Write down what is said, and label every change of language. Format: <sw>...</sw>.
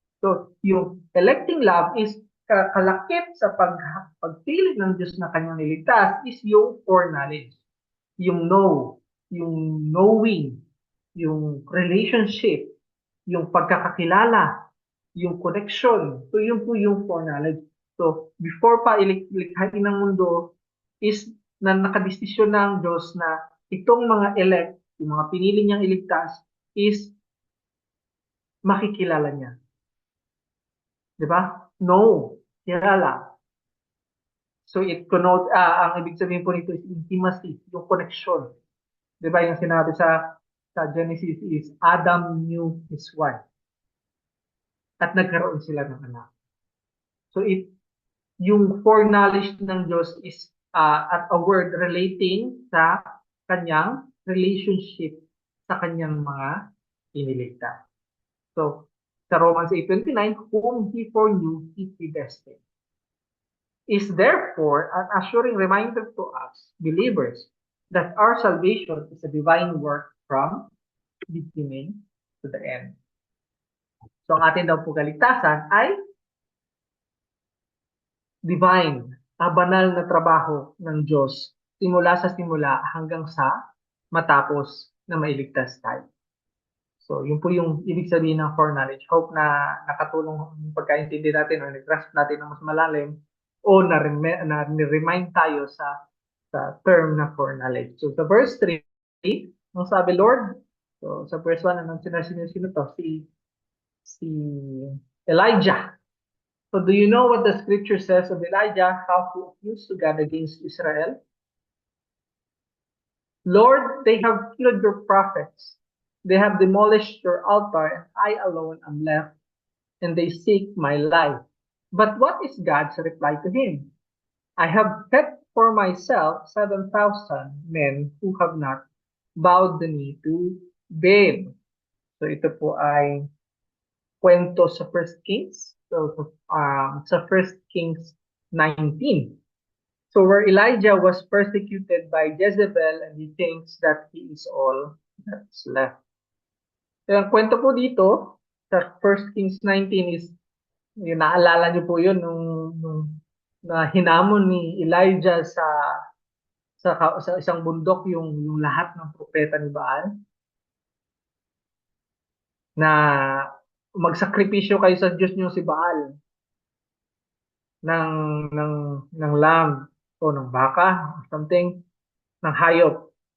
<tl>So yung electing love is kalakip sa pagpili ng Diyos na kanyang niligtas is yung foreknowledge. Yung know, yung knowing, yung relationship, yung pagkakakilala, yung connection. So yun po yung foreknowledge. So before pa ilikhain ng mundo is na nakadesisyon ng Diyos na itong mga elect, yung mga pinili niyang iligtas is makikilala niya. 'Di ba? No, kilala.</tl> <en>So it connotes,</en> <tl>ang ibig sabihin po nito is intimacy, yung connection. 'Di ba yung sinabi sa Genesis is</tl> <en>Adam knew his wife.</en> <tl>At nagkaroon sila ng anak. So yung foreknowledge ng Diyos is</tl> <en>at a word relating</en> <tl>sa kanyang relationship sa kanyang mga iniligtas. So, sa</tl> <en>Romans 8:29, whom he foreknew, he predestined. Is therefore an assuring reminder to us, believers, that our salvation is a divine work from beginning to the end.</en> <tl>So, ang ating daw po kaligtasan ay divine, banal na trabaho ng Diyos simula sa simula hanggang sa matapos na mailigtas tayo. So, yun po yung ibig sabihin ng foreknowledge. Hope na nakatulong yung pagkaintindi natin o nag-grasp natin ng mas malalim o na-remind tayo sa term na foreknowledge. So, sa verse 3, ang sabi, Lord, so sa verse 1, anong sino to? Si Elijah.</tl> <en>So do you know what the scripture says of Elijah, how he accused to God against Israel? Lord, they have killed your prophets. They have demolished your altar, and I alone am left, and they seek my life. But what is God's reply to him? I have kept for myself 7,000 men who have not bowed the knee to Baal.</en> <tl>So ito po ay kwento sa First Kings. So sa First Kings 19.</tl> <en>So where Elijah was persecuted by Jezebel and he thinks that he is all that's left.</en> <tl>So ang kwento po dito sa First Kings 19 is, yung naalala niyo po yun nung na hinamon ni Elijah sa isang bundok yung lahat ng propeta ni Baal na magsakripisyo kayo sa Diyos niyo si Baal ng ng ng lamb o ng baka, something, ng hayop.</tl>